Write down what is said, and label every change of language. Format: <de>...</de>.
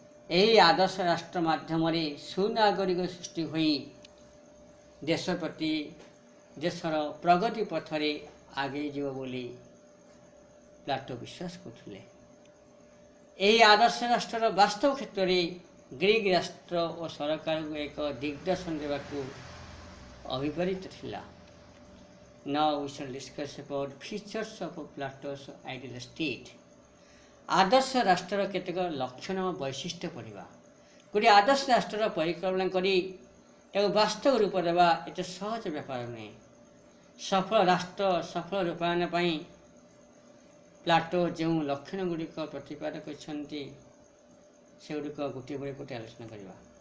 <or>ଏହି ଆଦର୍ଶ ରାଷ୍ଟ୍ର ମାଧ୍ୟମରେ ସୁନାଗରିକ ସୃଷ୍ଟି ହୋଇ ଦେଶ ପ୍ରତି ଦେଶର ପ୍ରଗତି ପଥରେ ଆଗେଇ ଯିବ ବୋଲି ପ୍ଲାଟୋ ବିଶ୍ୱାସ କରୁଥିଲେ। ଏହି ଆଦର୍ଶ ରାଷ୍ଟ୍ରର ବାସ୍ତବ କ୍ଷେତ୍ରରେ ଗ୍ରୀକ୍ ରାଷ୍ଟ୍ର ଓ ସରକାରକୁ ଏକ ଦିଗ୍ଦର୍ଶନ ଦେବାକୁ ଅଭିପ୍ରେତ ଥିଲା।</or> <en>Now we shall discuss about features of Plato's ideal state.</en> <or>ଆଦର୍ଶ ରାଷ୍ଟ୍ରର କେତେକ ଲକ୍ଷଣ ଓ ବୈଶିଷ୍ଟ୍ୟ ପଢ଼ିବା। ଗୋଟିଏ ଆଦର୍ଶ ରାଷ୍ଟ୍ରର ପରିକଳ୍ପନା କରି ଏହାକୁ ବାସ୍ତବ ରୂପ ଦେବା ଏତେ ସହଜ ବ୍ୟାପାର ନୁହେଁ। ସଫଳ ରାଷ୍ଟ୍ର ସଫଳ ରୂପାୟନ ପାଇଁ ପ୍ଲାଟୋ ଯେଉଁ ଲକ୍ଷଣ ଗୁଡ଼ିକ ପ୍ରତିପାଦ କରିଛନ୍ତି ସେଗୁଡ଼ିକ ଗୋଟିଏ ପରେ ଗୋଟିଏ ଆଲୋଚନା କରିବା।</or>